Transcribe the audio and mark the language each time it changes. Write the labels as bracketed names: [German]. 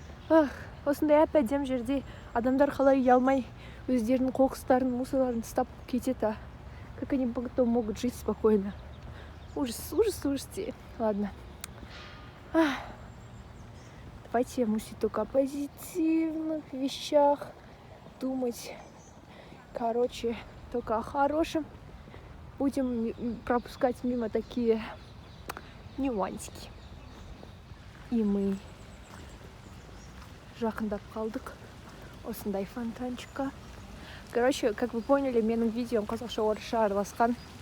[Kazakh] Ах, осындай әп-әдем жерде адамдар қалай ұялмай өздерінің қоқыстарын, мусорларын тастап кетеді. [Russian] Как они потом могут жить спокойно? Ужас. Ладно. Давайте мыслить только о позитивных вещах, думать, короче, только о хорошем. Будем пропускать мимо такие нюансики. И мы [Kazakh] жақындап қалдық осындай фонтанчикқа. [Russian] Короче, как вы поняли, [Kazakh] менің видеом қазақша орысша араласқан.